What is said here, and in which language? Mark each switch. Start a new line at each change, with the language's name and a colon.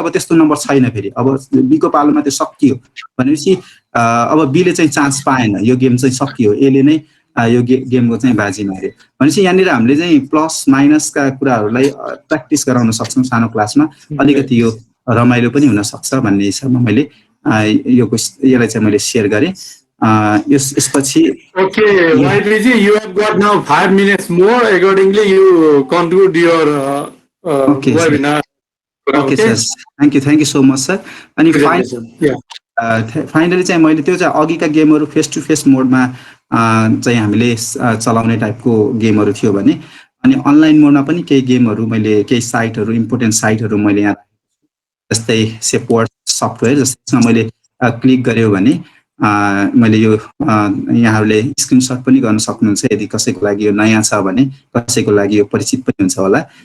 Nepali: अब त्यस्तो नम्बर छैन फेरि, अब बीको पालोमा त्यो सकियो भनेपछि अब बीले चाहिँ चान्स पाएन, यो गेम चाहिँ सकियो, एले नै यो गेमको चाहिँ बाजी मार्यो। भनेपछि यहाँनिर हामीले चाहिँ प्लस माइनसका कुराहरूलाई प्र्याक्टिस गराउन सक्छौँ सानो क्लासमा, अलिकति यो रमाइलो पनि हुन सक्छ भन्ने हिसाबमा मैले यसलाई चाहिँ मैले सेयर गरेँ। यसपछि
English: Okay, Vaidliji, you have got now 5 minutes more. Accordingly, you conclude your Okay, sir. webinar. Okay sir, thank you so much sir.
Nepali: अनि फाइनली चाहिँ मैले त्यो चाहिँ अघिका गेमहरू फेस टु फेस मोडमा चाहिँ हामीले चलाउने टाइपको गेमहरू थियो भने, अनि अनलाइन मोडमा पनि केही गेमहरू मैले, केही साइटहरू, इम्पोर्टेन्ट साइटहरू मैले यहाँ, जस्तै सेपवर्ड सफ्टवेयर, जसमा मैले क्लिक गऱ्यो भने मैले यो यहाँहरूले स्क्रिनसट पनि गर्न सक्नुहुन्छ यदि कसैको लागि यो नयाँ छ भने, कसैको लागि यो परिचित पनि हुन्छ होला।